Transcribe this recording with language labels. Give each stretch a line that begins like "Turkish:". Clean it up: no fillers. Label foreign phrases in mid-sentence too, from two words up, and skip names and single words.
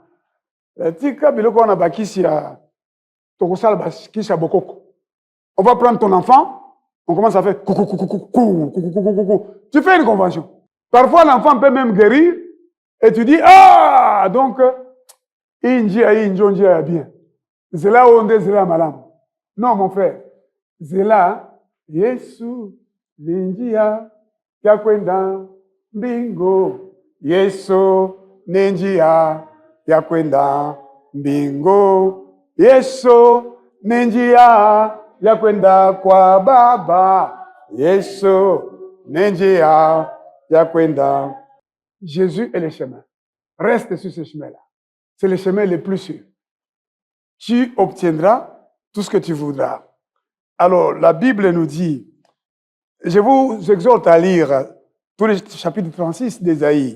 French: On va prendre ton enfant, on commence à faire coucou, coucou, coucou, coucou, coucou, coucou, coucou. Tu fais une convention. Parfois, l'enfant peut même guérir et tu dis, ah, donc, bien. C'est là où on dit, c'est là, madame. Non, mon frère. C'est là,
Swahili: Yesu, Ninjia, Yakwenda, Bingo. Yesu, Ninjia, Yakwenda, Bingo. Yesu, Ninjia, Yakwenda kwa Baba. Yesu, Ninjia, Yakwenda.
French: Jésus est le chemin. Reste sur ce chemin-là. C'est le chemin le plus sûr. Tu obtiendras tout ce que tu voudras. Alors, la Bible nous dit, je vous exhorte à lire tout le chapitre 36 d'Ésaïe.